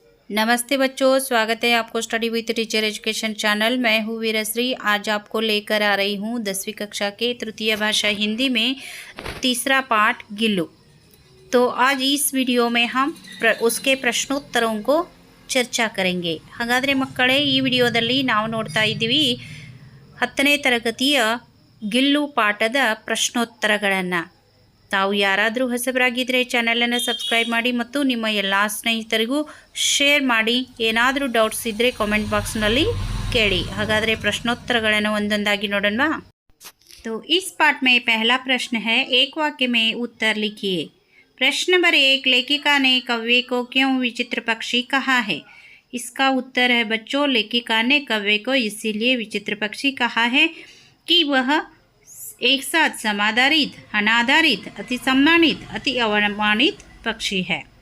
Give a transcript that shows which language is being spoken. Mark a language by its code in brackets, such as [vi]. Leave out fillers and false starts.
[hi] नमस्ते बच्चों, स्वागत है आपको study with teacher education channel. मैं हूँ वीरश्री। आज आपको लेकर आ रही हूँ 10वीं कक्षा के तृतीय भाषा हिंदी में तीसरा पाठ गिल्लू। तो आज इस वीडियो में हम उसके प्रश्नोत्तरों को ಚರ್ಚಾ ಕರೆಂಗೆ। [kn] ಹಾಗಾದರೆ ಮಕ್ಕಳೇ, ಈ ವಿಡಿಯೋದಲ್ಲಿ ನಾವು ನೋಡ್ತಾ ಇದ್ದೀವಿ 10ನೇ ತರಗತಿಯ ಗಿಲ್ಲು ಪಾಠದ ಪ್ರಶ್ನೋತ್ತರಗಳನ್ನು। ತಾವು ಯಾರಾದರೂ ಹೊಸಬರಾಗಿದ್ದರೆ ಚಾನಲನ್ನು ಸಬ್ಸ್ಕ್ರೈಬ್ ಮಾಡಿ ಮತ್ತು ನಿಮ್ಮ ಎಲ್ಲ ಸ್ನೇಹಿತರಿಗೂ ಶೇರ್ ಮಾಡಿ। ಏನಾದರೂ ಡೌಟ್ಸ್ ಇದ್ದರೆ ಕಾಮೆಂಟ್ ಬಾಕ್ಸ್ನಲ್ಲಿ ಕೇಳಿ। ಹಾಗಾದರೆ ಪ್ರಶ್ನೋತ್ತರಗಳನ್ನು ಒಂದೊಂದಾಗಿ ನೋಡೋಣ। [hi] तो इस पाठ में पहला प्रश्न है, एक वाक्य में उत्तर लिखिए। प्रश्न नंबर 1, लेखिका ने कव्वे को क्यों विचित्र पक्षी कहा है? इसका उत्तर है बच्चों, लेखिका ने कव्वे को इसीलिए विचित्र पक्षी कहा है कि वह एक साथ समाधारित, अनाधारित, अति सम्मानित, अति अवमानित पक्षी है।